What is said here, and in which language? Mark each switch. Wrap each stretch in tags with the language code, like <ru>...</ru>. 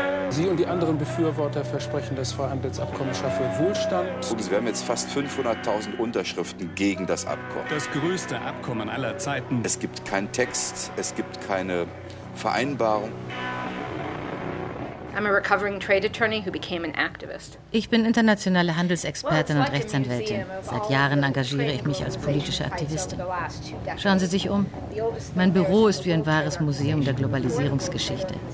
<de>Sie und die anderen Befürworter versprechen, das Freihandelsabkommen schaffe Wohlstand. Und wir haben jetzt fast 500.000 Unterschriften gegen das Abkommen. Das größte Abkommen aller Zeiten. Es gibt keinen Text, es gibt keine Vereinbarung.</de> <en>I'm a recovering trade attorney who became an activist.</en> <de>Ich bin internationale Handelsexpertin und Rechtsanwältin. Seit Jahren engagiere ich mich als politische Aktivistin. Schauen Sie sich um. Mein Büro ist wie ein wahres Museum der Globalisierungsgeschichte.</de>